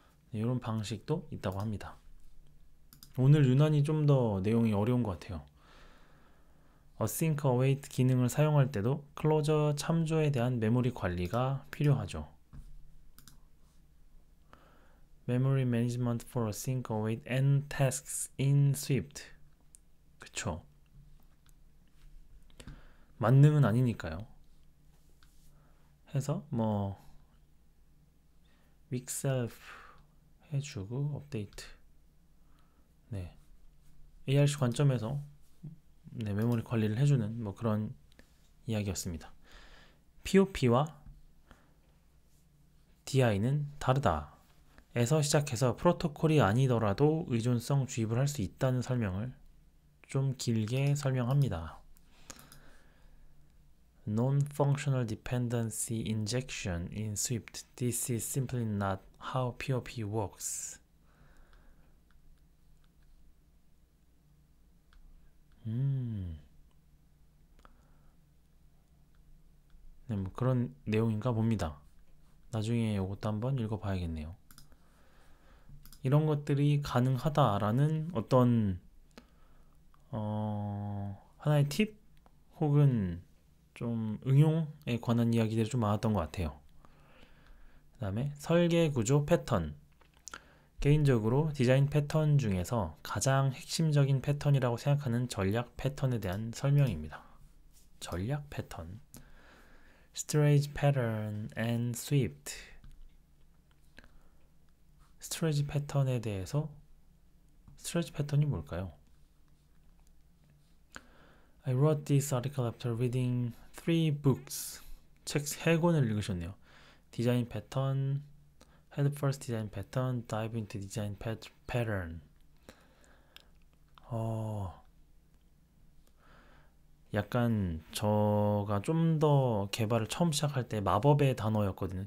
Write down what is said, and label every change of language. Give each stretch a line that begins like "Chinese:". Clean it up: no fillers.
Korean: 네, 이런 방식도 있다고 합니다. 오늘 유난히 좀 더 내용이 어려운 것 같아요. Async Await 기능을 사용할 때도 클로저 참조에 대한 메모리 관리가 필요하죠.
English: Memory Management for Async Await and Tasks in Swift.
Korean: 그쵸. 만능은 아니니까요. 해서 weak self 해주고 업데이트. 네. ARC 관점에서 메모리 관리를 해주는 그런 이야기였습니다. POP와 DI는 다르다. 에서 시작해서 프로토콜이 아니더라도 의존성 주입을 할 수 있다는 설명을 좀 길게 설명합니다.
English: Non-functional dependency injection in Swift. This is simply not how POP works.
Korean: 네, 그런 내용인가 봅니다. 나중에 이것도 한번 읽어봐야겠네요. 이런 것들이 가능하다라는 어떤 하나의 팁 혹은 좀 응용에 관한 이야기들이 좀 많았던 것 같아요. 그 다음에 설계 구조 패턴 개인적으로 디자인 패턴 중에서 가장 핵심적인 패턴이라고 생각하는 전략 패턴에 대한 설명입니다. 전략 패턴.
English: Strategy pattern and swift.
Korean: 스트레지 패턴에 대해서 스트레지 패턴이 뭘까요?
English: I wrote this article after reading 3 books.
Korean: 책 3권을 읽으셨네요. 디자인 패턴, Head First 디자인 패턴, Dive into 디자인 패턴. 약간 저가 좀 더 개발을 처음 시작할 때 마법의 단어였거든요.